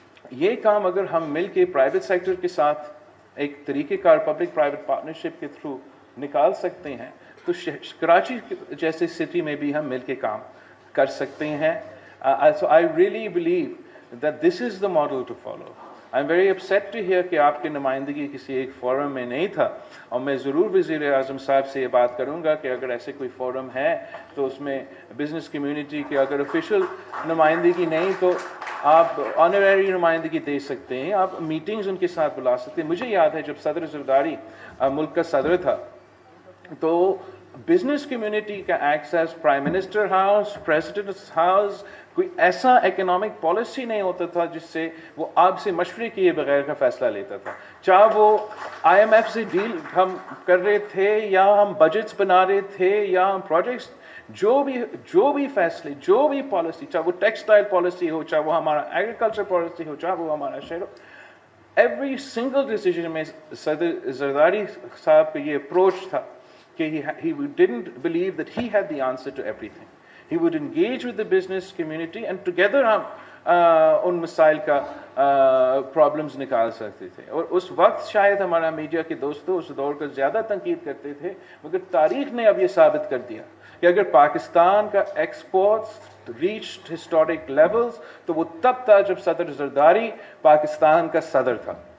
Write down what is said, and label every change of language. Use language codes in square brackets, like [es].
[ur] یہ کام اگر ہم مل کے پرائیویٹ سیکٹر کے ساتھ ایک طریقہ کار پبلک پرائیویٹ پارٹنرشپ کے تھرو نکال سکتے ہیں تو کراچی جیسے سٹی میں بھی ہم مل کے کام کر سکتے ہیں. [en] So I really believe that this is the model to follow. I'm very upset to hear [ur] کہ آپ کی نمائندگی کسی ایک فورم میں نہیں تھا, اور میں ضرور وزیر اعظم صاحب سے یہ بات کروں گا کہ اگر ایسے کوئی فورم ہے تو اس میں بزنس کمیونٹی کی اگر آفیشیل نمائندگی نہیں تو آپ آنریری نمائندگی دے سکتے ہیں, آپ میٹنگز ان کے ساتھ بلا سکتے ہیں. مجھے یاد ہے جب صدر زرداری ملک کا صدر تھا تو بزنس کمیونٹی کا access prime minister house, president house, کوئی ایسا اکنامک پالیسی نہیں ہوتا تھا جس سے وہ آپ سے مشورے کیے بغیر کا فیصلہ لیتا تھا. چاہے وہ آئی ایم ایف سے ڈیل ہم کر رہے تھے, یا ہم بجٹس بنا رہے تھے, یا ہم پروجیکٹس جو بھی فیصلے, جو بھی پالیسی, چاہے وہ ٹیکسٹائل پالیسی ہو, چاہے وہ ہمارا ایگریکلچر پالیسی ہو, چاہے وہ ہمارا شہر ہو, [en] every single decision [ur] میں صدر زرداری صاحب کا یہ اپروچ تھا کہ [en] he didn't believe that he had the answer to everything. He would engage with the business community and together [ur] ہم ان مسائل کا پرابلمز نکال سکتے تھے. اور اس وقت شاید ہمارا میڈیا کے دوستوں اس دور کا زیادہ تنقید کرتے تھے, مگر تاریخ نے اب یہ ثابت کر دیا کہ اگر پاکستان کا ایکسپورٹس ریچڈ ہسٹورک لیولز تو وہ تب تھا جب صدر زرداری پاکستان کا صدر تھا.